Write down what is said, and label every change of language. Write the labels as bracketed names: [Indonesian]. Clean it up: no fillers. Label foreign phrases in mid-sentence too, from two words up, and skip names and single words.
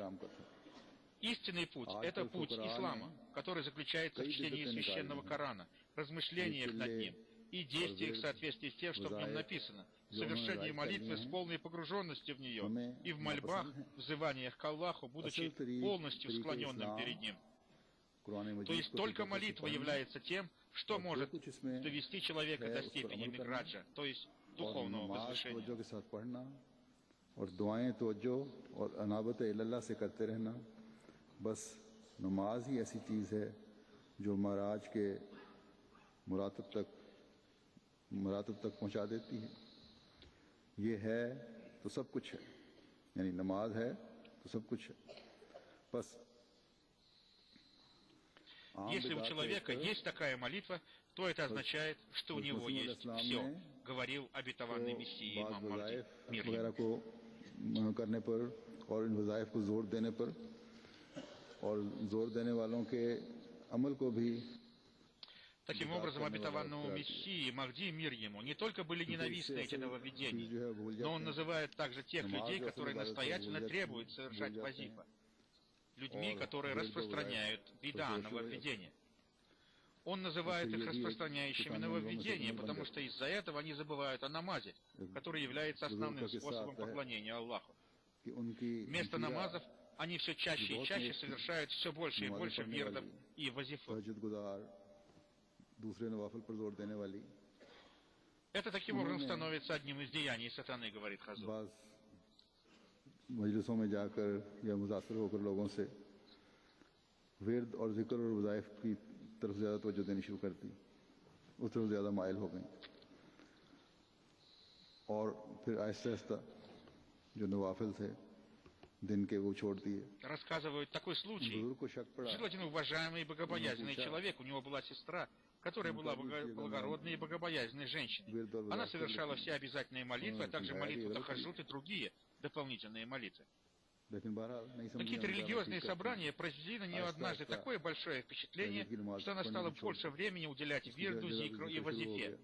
[Russian] Истинный путь – это путь ислама, который заключается в чтении священного Корана, размышлениях над ним и действиях в соответствии с тем, что в нем написано, в совершении молитвы с полной погруженностью в нее и в мольбах, взываниях к Аллаху, будучи полностью склоненным перед Ним. То есть только молитва является тем, что может довести человека до степени мидраджа, то есть духовного возвышения. [Urdu] اور دعائیں توجہ اور انابت الی اللہ سے کرتے رہنا، بس نماز ہی ایسی چیز ہے جو مہاراج کے مراتب تک پہنچا دیتی ہے. یہ ہے تو سب کچھ ہے، یعنی نماز ہے تو سب کچھ ہے. बस [Russian] если у человека есть такая молитва, то это означает, что у него есть все, говорил обетованный Мессия имам Махди, мир ему. [Urdu] کرنے پر اور ان وظائف کو زور دینے پر اور زور دینے والوں کے عمل کو بھی [Russian] Таким образом, обетованному Мессии Махди, мир ему, не только были ненавистны эти нововведения, но он называет также тех людей, которые настоятельно требуют совершать вазифа, людьми, которые распространяют бида, нововведения. Он называет их распространяющими нововведения, потому что из-за этого они забывают о намазе, который является основным способом поклонения Аллаху. Вместо намазов они все чаще и чаще совершают все больше и больше вирдов и вазифов. Это таким образом становится одним из деяний сатаны, говорит Хазур. [Urdu] مجلسوں میں جا کر یا متاثر ہو کر لوگوں سے ورد اور ذکر اور وظائف کی طرف زیادہ توجہ دینی شروع کر دی، اس طرف زیادہ مائل ہو گئی اور پھر آہستہ آہستہ جو نوافل تھے دن کے وہ چھوڑ دیے. [Russian] Рассказывают такой случай. Жил один уважаемый и богобоязненный человек, у него была сестра, которая была благородной и богобоязненной женщиной. Она совершала все обязательные молитвы, а также молитву тахаджуд и другие дополнительные молитвы. Какие-то религиозные собрания произвели на нее однажды такое большое впечатление, что она стала больше времени уделять вирду, зикру и вазифе.